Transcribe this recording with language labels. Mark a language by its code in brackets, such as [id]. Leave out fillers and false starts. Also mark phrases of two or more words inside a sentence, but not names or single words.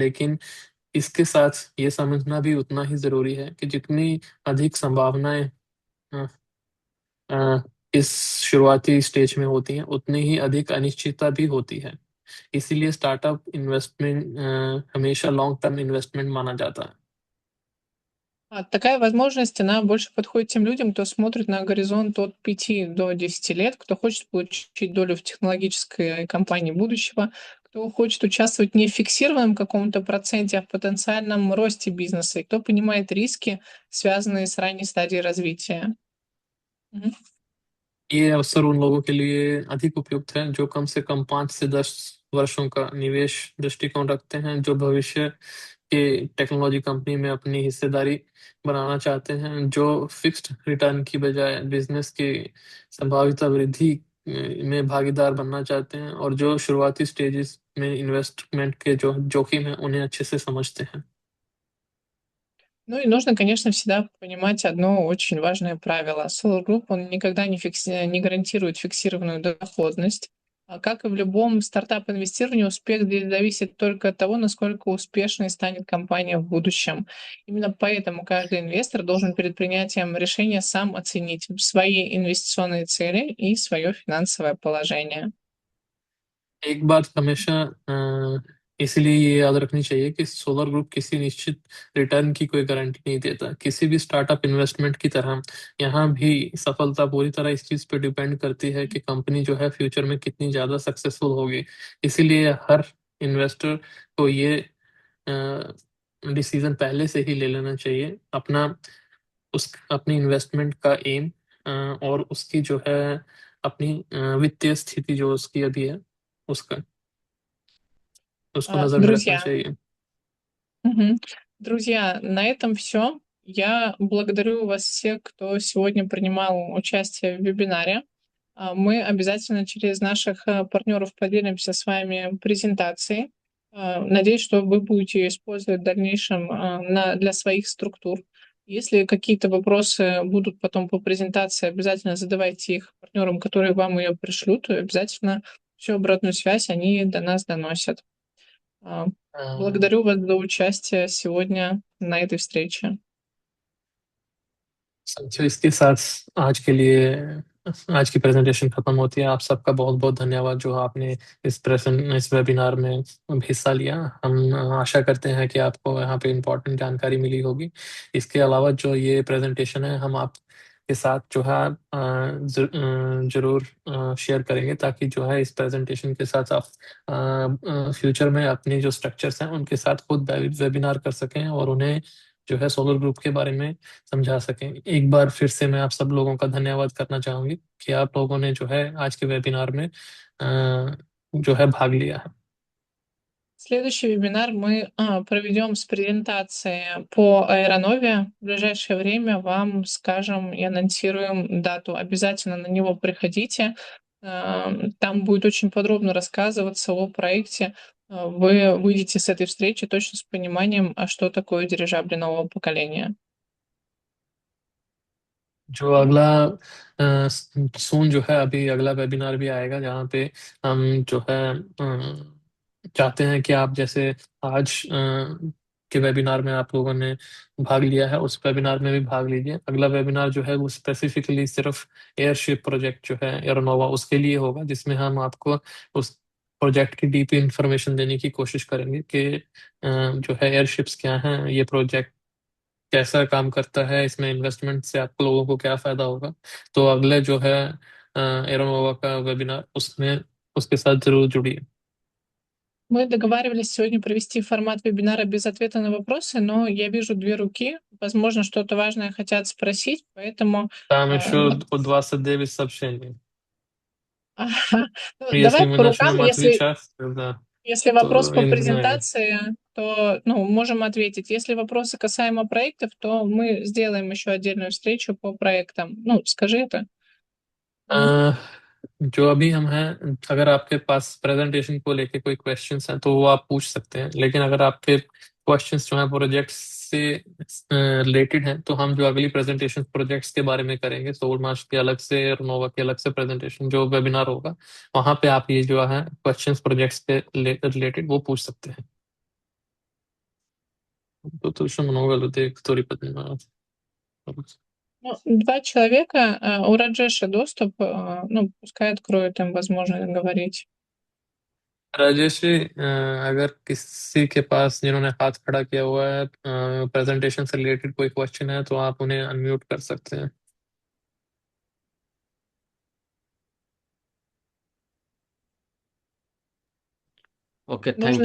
[hi] लेकिन इसके साथ ये समझना भी उतना ही जरूरी है कि जितनी अधिक संभावनाएं इस शुरुआती स्टेज में होती हैं उतनी ही अधिक अनिश्चितता भी होती है। इसीलिए [en] startup investment [hi] हमेशा [en] long term investment [hi] माना जाता है। [ru] Такая возможность, она больше подходит тем людям, кто смотрит на горизонт от 5 до 10 лет, кто хочет получить долю в технологической компании будущего, кто хочет участвовать не в фиксированном каком-то проценте, а в потенциальном росте бизнеса, и кто понимает риски, связанные с ранней стадией развития. [hi] ये अवसर उन लोगों के लिए अधिक उपयुक्त है जो कम से कम 5 से 10 वर्षों का निवेश दृष्टिकोण रखते हैं, जो भविष्य के टेक्नोलॉजी कंपनी में अपनी हिस्सेदारी बनाना चाहते हैं, जो [en] fixed return [hi] की बजाय बिजनेस की संभावित वृद्धि में भागीदार बनना चाहते हैं और जो शुरुआती स्टेजेस में इन्वेस्टमेंट के जो जोखिम है उन्हें अच्छे से समझते हैं। [ru] Ну и нужно, конечно, всегда понимать одно очень важное правило. Solar Group, он никогда не гарантирует фиксированную доходность. Как и в любом стартап-инвестировании, успех здесь зависит только от того, насколько успешной станет компания в будущем. Именно поэтому каждый инвестор должен перед принятием решения сам оценить свои инвестиционные цели и свое финансовое положение. [hi] एक बात हमेशा इसीलिए ये याद रखनी चाहिए कि सोलर ग्रुप किसी निश्चित रिटर्न की कोई गारंटी नहीं देता। किसी भी [en] startup investment [hi] की तरह यहाँ भी सफलता पूरी तरह इस चीज पे डिपेंड करती है कि कंपनी जो है फ्यूचर में कितनी ज्यादा सक्सेसफुल होगी। इसीलिए हर इन्वेस्टर को ये डिसीजन पहले से ही ले लेना चाहिए अपनी इन्वेस्टमेंट का एम और उसकी जो है अपनी वित्तीय स्थिति जो उसकी अभी है उसको नजर में रखना [ru] Друзья, [hi] चाहिए। [ru] Мгм. Друзья, на этом все. Я благодарю вас всех, кто сегодня принимал участие в вебинаре. Мы обязательно через наших партнеров поделимся с вами презентацией. Надеюсь, что вы будете ее использовать в дальнейшем для своих структур. Если какие-то вопросы будут потом по презентации, обязательно задавайте их партнерам, которые вам ее пришлют, и обязательно всю обратную связь они до нас доносят. А, अ, Благодарю вас за участие сегодня на этой встрече. [hi] समझो इसके साथ आज के लिए आज की प्रेजेंटेशन खत्म होती है। आप सबका बहुत बहुत धन्यवाद जो आपने इस वेबिनार में हिस्सा लिया। हम आशा करते हैं कि आपको यहाँ पे इम्पोर्टेंट जानकारी मिली होगी। इसके अलावा जो ये प्रेजेंटेशन है हम आपके साथ जो है जरूर शेयर करेंगे ताकि जो है इस प्रेजेंटेशन के साथ आप फ्यूचर में अपने जो स्ट्रक्चर्स हैं उनके साथ खुद वेबिनार कर सकें और उन्हें जो है सोलर ग्रुप के बारे में समझा सकें। एक बार फिर से मैं आप सब लोगों का धन्यवाद करना चाहूंगी कि आप लोगों ने जो है आज के वेबिनार में जो है भाग लिया है। [ru] Следующий вебинар мы проведем с презентацией по Аэронове. В ближайшее время вам скажем и анонсируем дату. Обязательно на него приходите. Там будет очень подробно рассказываться о проекте. Вы выйдете с этой встречи точно с пониманием, что такое дирижабли нового поколения. [hi] जो अगला सून जो है अभी अगला वेबिनार भी आएगा जहाँ पे हम जो है चाहते हैं कि आप जैसे आज के वेबिनार में आप लोगों ने भाग लिया है उस वेबिनार में भी भाग लीजिए। अगला वेबिनार जो है वो स्पेसिफिकली सिर्फ [en] airship project [hi] जो है एरोनोवा उसके लिए होगा जिसमें हम आपको उस प्रोजेक्ट की [en] deep information [hi] देने की कोशिश करेंगे कि जो है एयरशिप्स क्या हैं, ये प्रोजेक्ट कैसा काम करता है, इसमें इन्वेस्टमेंट से आप लोगों को क्या फायदा होगा। तो अगले जो है एरोनोवा का वेबिनार उसमें उसके साथ जरूर जुड़िए। [ru] Мы договаривались сегодня провести формат вебинара без ответа на вопросы, но я вижу две руки. Возможно, что-то важное хотят спросить, поэтому Там а, еще по 29 сообщений. ну, Если давай мы по рукам. начнем отвечать, да, Если вопрос то по я не знаю. презентации, то можем ответить. Если вопросы касаемо проектов, то мы сделаем еще отдельную встречу по проектам. Скажи это. [hi] अ, जो अभी हम हैं, अगर आपके पास प्रेजेंटेशन को लेके कोई क्वेश्चंस हैं तो वो आप पूछ सकते हैं, लेकिन अगर आपके क्वेश्चंस जो हैं प्रोजेक्ट से रिलेटेड हैं तो हम जो अगली प्रेजेंटेशन प्रोजेक्ट्स के बारे में करेंगे सोल मार्च के अलग से और नोवा के अलग से प्रेजेंटेशन जो वेबिनार होगा वहां पे आप ये जो है [en] questions projects [hi] के रिलेटेड वो पूछ सकते हैं। [ru] तो много людей, которые поднимают. Два человека, у Раджеша доступ, пускай откроют, им возможность говорить. [hi] राजेश जी, अगर किसी के पास जिन्होंने हाथ खड़ा किया हुआ है प्रेजेंटेशन से रिलेटेड कोई क्वेश्चन है तो आप उन्हें अनम्यूट कर सकते हैं। [en] okay, thank